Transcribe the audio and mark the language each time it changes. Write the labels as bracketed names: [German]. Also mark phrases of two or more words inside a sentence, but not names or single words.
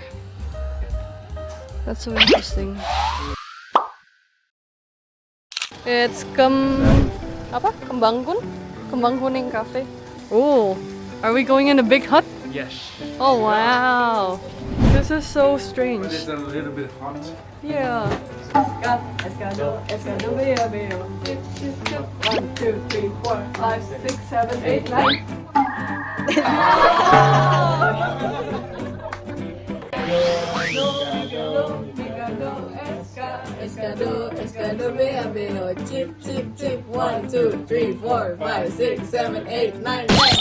[English] That's so interesting. It's Kembangkuning Cafe. Oh, are we going in a big hut? Yes. Oh wow, this is so strange. But it's a little bit hot. Yeah. Escado, beo, beo. 1, 2, 3, 4, 5, 6, 7, 8, 9. Escado, beo, beo. Chip, chip, chip. 1, 2, 3, 4, 5, 6, 7, 8, 9, 10.